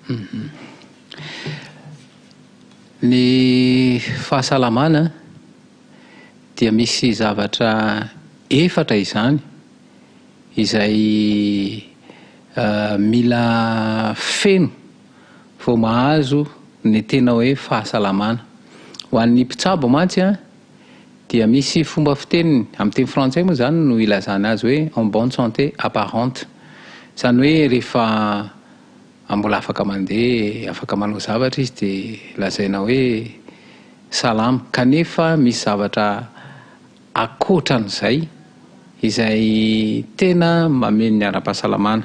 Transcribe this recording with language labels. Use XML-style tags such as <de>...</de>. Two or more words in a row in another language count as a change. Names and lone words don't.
<mg>Ny fahasalamana dia misy zavatra efatra izany izay mila feno vao mahazo ny tena hoe fahasalamana. Ho an'ny mpitsabo mantsy dia misy fomba fiteniny amin'ny teny frantsay moa zany no ilazana azy hoe</mg> <fr>en bonne santé apparente,</fr> <mg>izany hoe rehefa mbola afaka mandeha afaka manao zavatra izy dia lazaina hoe salama. Kanefa misy zavatra akoatran'izay izay tena mameno ny ara-pahasalamana.</mg>